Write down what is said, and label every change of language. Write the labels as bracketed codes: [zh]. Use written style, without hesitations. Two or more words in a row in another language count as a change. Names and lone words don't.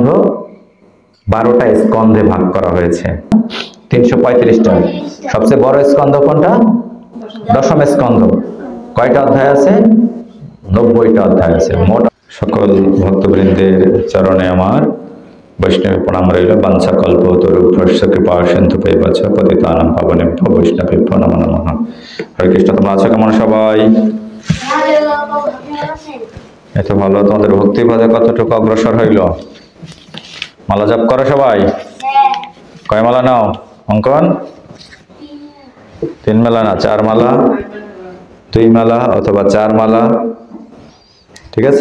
[bn] 12টা স্কন্ধে ভাগ করা হয়েছে, 335টা। সবচেয়ে বড় স্কন্ধ কোনটা? দশম স্কন্ধ। কয়টা অধ্যায় আছে? 90টা অধ্যায় আছে মোট। সকল ভক্তবৃন্দের চরণে আমার বৈষ্ণবী প্রণাম রইল। [sa] वाञ्छा कल्पतरुभ्यश्च कृपा सिन्धु पाइबाच पतितानां पावनेभ्यो वैष्णवेभ्यो नमो नमः। [bn] হরে কৃষ্ণ। তোমরা আছো কেমন সবাই? এত ভালো। তোমাদের ভক্তি পদে কতটুকু অগ্রসর হইল? মালা জপ করো সবাই? কয় মালা নাও অঙ্কন? 3 মালা না 4 মালা, 2 মালা অথবা 4 মালা, ঠিক আছে?